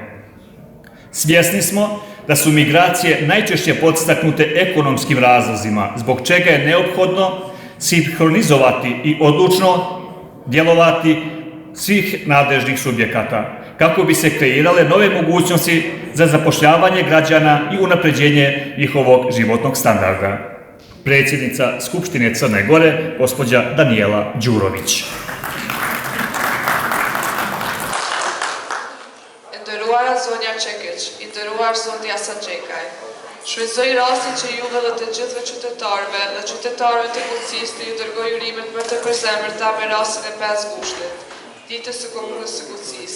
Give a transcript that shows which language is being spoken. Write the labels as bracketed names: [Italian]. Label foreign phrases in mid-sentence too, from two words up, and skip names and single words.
[Serbian] Svjesni smo da su migracije najčešće podstaknute ekonomskim razlozima, zbog čega je neophodno sinhronizovati i odlučno djelovati svih nadležnih subjekata, kako bi se kreirale nove mogućnosti za zapošljavanje građana i unapređenje njihovog životnog standarda. Predsjednica Skupštine Crne Gore, gospođa Danijela Đurović. [Albanian] Nderuara nderuar Zoti Hasanxhekaj. Shfrytëzoj rastin që juve dhe të gjithëve qytetarëve dhe qytetarëve të Gucisë të ju dërgoj urimet më të përzemërta me rastin e 5 gushtit, ditës së komunës së Gucisë.